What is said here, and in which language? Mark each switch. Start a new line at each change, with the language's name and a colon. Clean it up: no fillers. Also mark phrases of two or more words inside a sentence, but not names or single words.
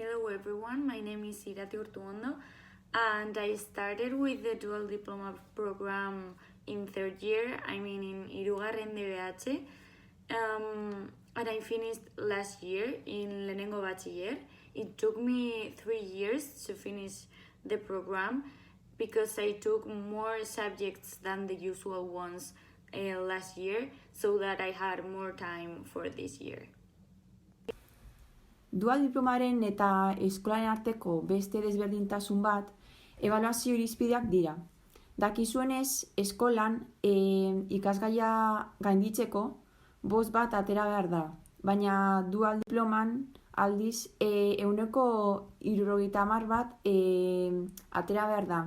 English: Hello everyone, my name is Irati Urtuondo and I started with the dual diploma program in third year, in
Basque: Hirugarren DBH,
English: and I finished last year in
Basque: Lehenengo Bachiller.
English: It took me 3 years to finish the program because I took more subjects than the usual ones last year, so that I had more time for this year.
Basque: Dual diplomaren eta eskolaren arteko beste desberdintasun bat, ebaluazio irizpideak dira. Dakizuenez, eskolan ikasgaia gainditzeko 5 bat atera behar da, baina dual diploman aldiz 170 bat atera behar da.